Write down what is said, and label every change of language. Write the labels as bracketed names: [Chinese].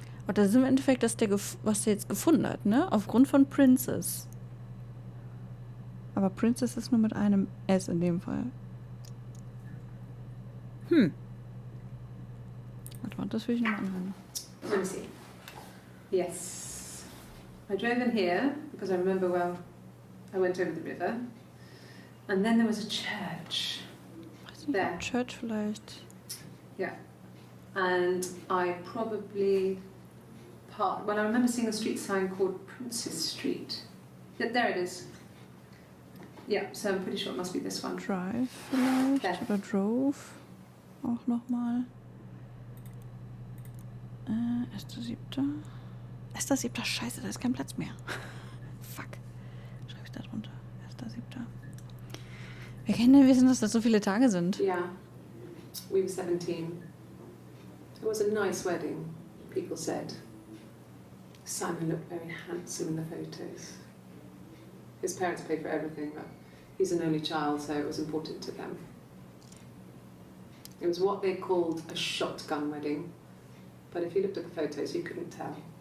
[German] Aber das ist im Endeffekt, was der jetzt gefunden hat, ne? Aufgrund von Princess. Aber Princess ist nur mit einem S in dem Fall. Warte mal, das will ich nochmal anhören. [English] Let me see. Yes. I drove in here because I remember, well, I went over the river. And then there was a church. [German] Weiß nicht, [English] There. [German] Church vielleicht. [English] Yeah. And I probably parked. Well, I remember seeing a street sign called Princess Street. Yeah, there it is. Yeah, so I'm pretty sure it must be this one. [German] Drive vielleicht. [English] There. [German] Oder Drove. Auch nochmal. 1.7. 1.7. Scheiße, da ist kein Platz mehr. Fuck. Schreibe ich da drunter. 1.7. Wir können denn wissen, dass das so viele Tage sind? [English] Yeah, we were 17. It was a nice wedding, people said. Simon looked very handsome in the photos. His parents paid for everything, but he's an only child, so it was important to them. It was what they called a shotgun wedding, but if you looked at the photos, you couldn't tell.